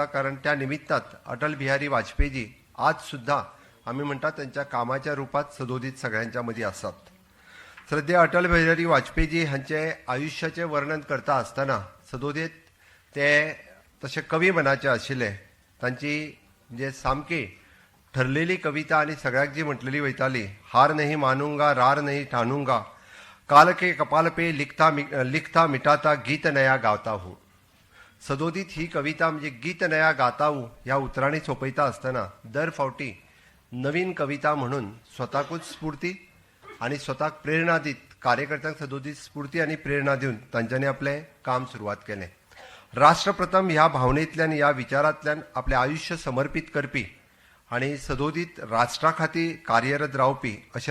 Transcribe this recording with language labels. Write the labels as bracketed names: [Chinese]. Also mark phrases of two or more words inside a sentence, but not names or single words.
[Konkani] कारण त्या निमित्तात अटल बिहारी वाजपेयीजी आज सुद्धा आमी म्हणटा त्यांच्या कामाच्या रुपात सदोदीत सगळ्यांच्या मदीं आसात. सध्या अटल बिहारी वाजपेयीजी हांचे आयुश्याचे वर्णन करता आसतना सदोदीत ते तशे कवी मनाचे आशिल्ले. तांची म्हणजे सामकी ठरलेली कविता आणि सगळ्याक जी म्हटलेली वयताली, [Hindi] हार नहीं मानूंगा रार नहीं ठानूंगा, काल के कपाल पे लिखता मिटाता गीत नया गाता हूँ. [Konkani] सदोदीत ही कविता म्हणजे [Hindi] गीत नया गाता हूँ [Konkani] ह्या उतरांनी सोपयता आसतना दर फावटी नवीन कविता म्हणून स्वताकूच स्फूर्ती आणि स्वताक प्रेरणा दीत कार्यकर्त्यांक सदोदीत स्फूर्ती आणि प्रेरणा दिवन तांच्यांनी आपले काम सुरवात केलें. राष्ट्रप्रथम ह्या भावनेंतल्यान ह्या विचारांतल्यान आपले आयुष्य समर्पित करपी आणि सदोदीत राष्ट्रा खातीर कार्यरत रावपी अशे